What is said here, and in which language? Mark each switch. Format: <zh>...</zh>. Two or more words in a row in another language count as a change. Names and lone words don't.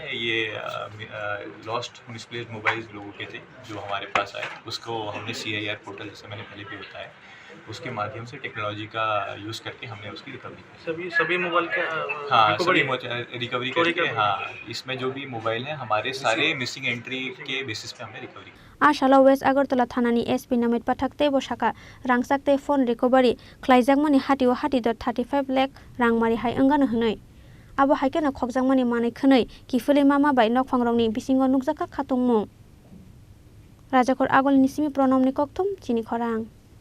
<hi>ये</hi> <en>lost misplaced mobile</en> <hi>लोगों के थे जो हमारे पास आए। उसको हमने CIR पोर्टल जैसे मैंने पहले भी बताया उसके माध्यम से टेक्नोलॉजी का यूज़ करके हमने उसकी रिकवरी की। सभी मोबाइल का हाँ सभी रिकवरी करके हाँ इसमें जो भी मोबाइल हैं हमारे सारे</hi> <en>missing entry</en> <hi>के बेसिस पे हमने रिकवरी की।</hi> <trp>Asalo West Agartala Thanani SP Namit Pathak tei bo Sakha Rangchak tei</trp> <en>phone recovery</en> <trp>Khlaijakmani hatio Hatidhar 35 lakh rangmari hai Wngano Honwi. Abo haikeno Khokjakmani Manwi Khonwi kifuli mama bai Nokphangrokni bisingo nukjakha khatungmung. Rajakor agolni simi pronomni koktum Chini Khorang.</trp>